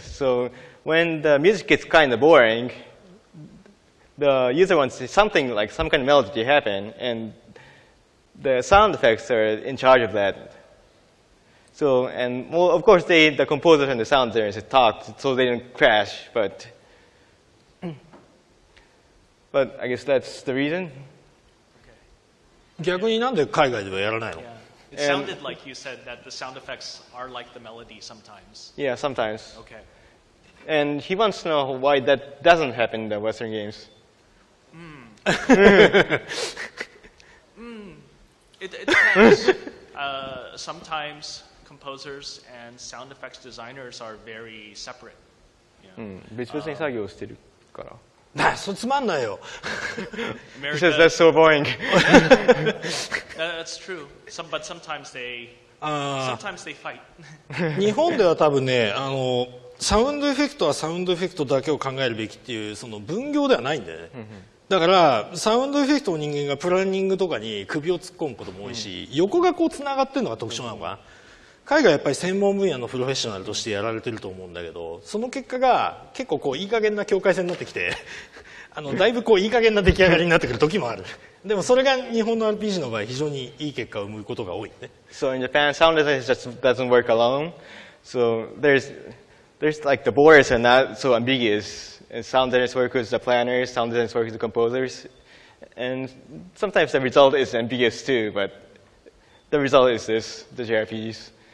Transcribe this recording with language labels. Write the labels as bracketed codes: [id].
[en] So when the music gets kind of boring, the user wants something like some kind of melody to happen, and the sound effects are in charge of that. So, and well, of course, the composers and the sound designers talked so they didn't crash, but I guess that's the reason. [ja] 逆になんで海外ではやらないの？ [en] It sounded like you said that the sound effects are like the melody sometimes. Yeah, sometimes. Okay. And he wants to know why that doesn't happen in the Western games. It depends. Sometimes composers and sound effects designers are very separate. [ja] 別々に作業してるから。それつまんないよ。 [en] He says that's so boring. That's true. But sometimes they fight. [ja] 日本では多分ね、サウンドエフェクトはサウンドエフェクトだけを考えるべきっていうその分業ではないんだよね。だからサウンドエフェクトの人間がプランニングとかに首を突っ込むことも多いし、横がこうつながってるのが特徴なのかな。海外はやっぱり専門分野のプロフェッショナルとしてやられてると思うんだけど、その結果が結構こういい加減な境界線になってきてだいぶこういい加減な出来上がりになってくる時もある。でもそれが日本の RPG の場合非常にいい結果を生むことが多いね。 [en] So in Japan, sound design just doesn't work alone. So there's like the borders are not so ambiguous. And sound designers work with the planners, sound designers work with the composers, and sometimes the result is ambiguous too. But the result is this: the JRPGs.